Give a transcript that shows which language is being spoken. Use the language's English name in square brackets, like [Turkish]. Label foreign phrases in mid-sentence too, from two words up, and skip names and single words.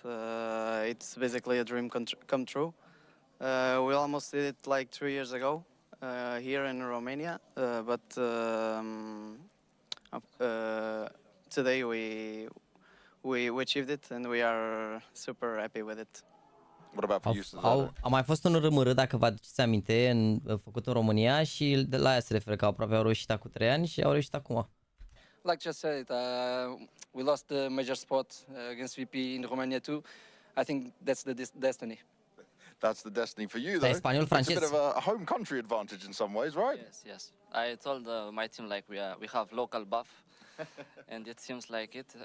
[English] It's basically a dream come true. We almost did it like 3 years ago here in Romania, but today we achieved it and we are super happy with it. What about for you? [Romanian] A mai fost un RMR, dacă vă aduceți aminte, făcut în România și de la aia se referă că aproape au reușit cu 3 ani și au reușit acum. [English] Like just said, we lost the major spot against VP in Romania too. I think that's the destiny. That's the destiny for you, though. It's a bit of a home country advantage in some ways, right? Yes, yes. I told my team like we have local buff, and it seems like it.